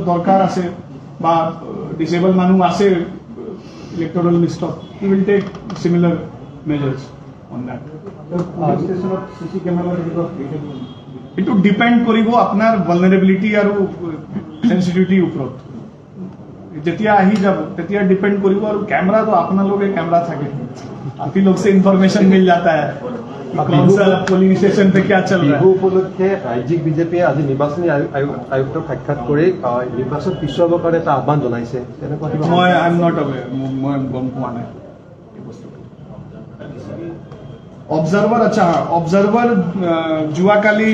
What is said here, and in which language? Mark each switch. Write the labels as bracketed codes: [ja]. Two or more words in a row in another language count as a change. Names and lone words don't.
[as] দৰকাৰ আছে বা ডিসেবল মানুহ আছে ইলেক্টৰেল লিষ্টত [en] we will take similar measures on that [as] ষ্টেচনত সিসি কেমেৰা এইটো ডিপেন্ড কৰিব আপোনাৰ ভালনাৰেবিলিটি আৰু সেনসিটিভিটিৰ ওপৰত যেতিয়া আহি যাব তেতিয়া ডিপেন্ড কৰিব আৰু [hi] कैमरा तो [as] আপোনালোকে कैमरा থাকে [hi] आप ही लोग से इंफॉर्मेशन मिल जाता है कौन सा पोलिंग स्टेशन पे क्या चल रहा है [as] উপলক্ষে ৰাজ্যিক বিজেপিয়ে আজি নিৰ্বাচনী আয়ুক্তক সাক্ষাৎ কৰি নিৰ্বাচন পিছুৱাবৰ কাৰণে এটা আহ্বান জনাইছে তেনেকুৱা কিবা মই [en] I am not aware [as] মই গম পোৱা নাই এই বস্তুটো অবজাৰ্ভাৰ আচ্ছা অবজাৰ্ভাৰ যোৱাকালি